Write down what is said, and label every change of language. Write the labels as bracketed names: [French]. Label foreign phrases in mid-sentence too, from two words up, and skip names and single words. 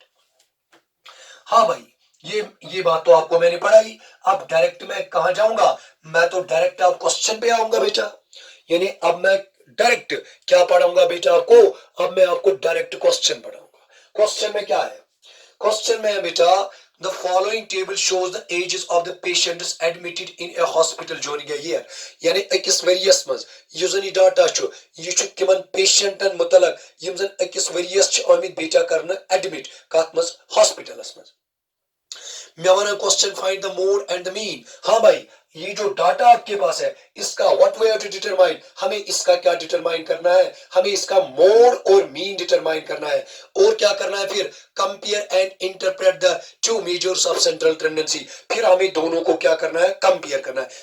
[Hindi] हाँ भाई, ये बात तो आपको मैंने पढ़ाई। अब डायरेक्ट मैं कहां जाऊंगा, मैं तो डायरेक्ट आप क्वेश्चन पे आऊंगा बेटा, यानी अब मैं डायरेक्ट क्या पढ़ाऊंगा बेटा आपको, अब मैं आपको [English] direct question [Hindi] पढ़ाऊंगा। क्वेश्चन में क्या है, क्वेश्चन में है बेटा [English] the following table shows the ages of the patients admitted in a hospital during a year, [Kashmiri] यानी अकिस वरियस मज युजन ये डाटा छु, ये छु तिमन पेशेंटन मुतलक यम जन अकिस वरियस छु आमित बेटा करना एडमिट कत मज हॉस्पिटलस मज। मैं वन [English] question find the mode and the mean. [Hindi] हाँ भाई, ये जो डाटा आपके पास है इसका [English] what we have to determine, [Hindi] हमें इसका क्या डिटरमाइन करना है, हमें इसका मोड और मीन डिटरमाइन करना है। और क्या करना है फिर, [English] compare and interpret the two measures of central tendency, [Hindi] फिर हमें दोनों को क्या करना है, कंपेयर करना है।